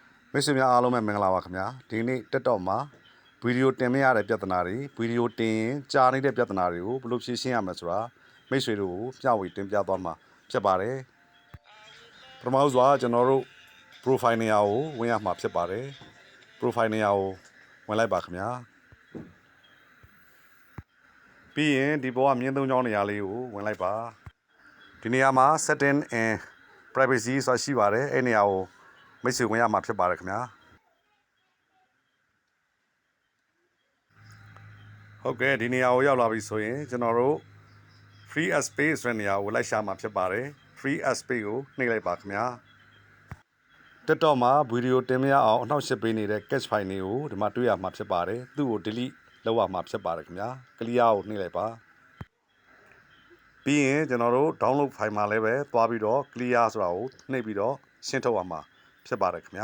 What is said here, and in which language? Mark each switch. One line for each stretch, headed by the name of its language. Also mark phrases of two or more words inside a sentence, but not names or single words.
Burmese: မိတ်ဆွေများအားလုံးပဲမင်္ဂလာပါခင်ဗျာဒီနေ့တက်တော့မှာဗီဒီယိုတင်မရတဲ့ပြဿနာတွေဗီဒီယိုတင်ရင်ကြာနေတဲ့ပြဿနာတွေကိုဘယ်လိုဖြေရှင်းရမလဲဆိုတာမိတ်ဆွေတို့ကိုမျှဝေတင်ပြသွားမှာဖြစ်ပါတယ်ပထမဆုံးကျွန်တော်တို့ profile နေရာကိုဝင်ရမှာဖြစ်ပါတယ် profile နေရာကိုဝင်လိုက်ပါခင်ဗျာ ပြီးရင်ဒီပေါ်ကမြင်းသုံးချောင်းနေရာလေးကိုဝင်လိုက်ပါဒီနေရာမှာ
English: setting and privacy
Burmese: ဆိုတာရှိပါတယ်အဲ့နေရာကိုမိတ်ဆွေဝင်ရမှာဖြစ်ပါတယ်ခင်ဗျာ ဟုတ်ကဲ့ဒီနေရာကိုရောက်လာပြီဆိုရင်ကျွန်တော်တို့
English: free as space
Burmese: ဆိုတဲ့နေရာကိုလိုက်ရှာမှာဖြစ်ပါတယ်
English: free as space
Burmese: ကိုနှိပ်လိုက်ပါခင်ဗျာတက်တော့မှာဗီဒီယိုတင်မရအောင်အနှောက်အယှက်ပေးနေတဲ့
English: cache file
Burmese: တွေကိုဒီမှာတွေ့ရမှာဖြစ်ပါတယ်သူ့ကို delete လုပ်ရမှာဖြစ်ပါတယ်ခင်ဗျာ clear ကိုနှိပ်လိုက်ပါ ပြီးရင်ကျွန်တော်တို့
English: download file
Burmese: မှာလည်းပဲသွားပြီးတော့ clear ဆိုတာကိုနှိပ်ပြီးတော့ရှင်းထုတ်ရမှာဖြစ်ပါတယ်ခင်ဗျာ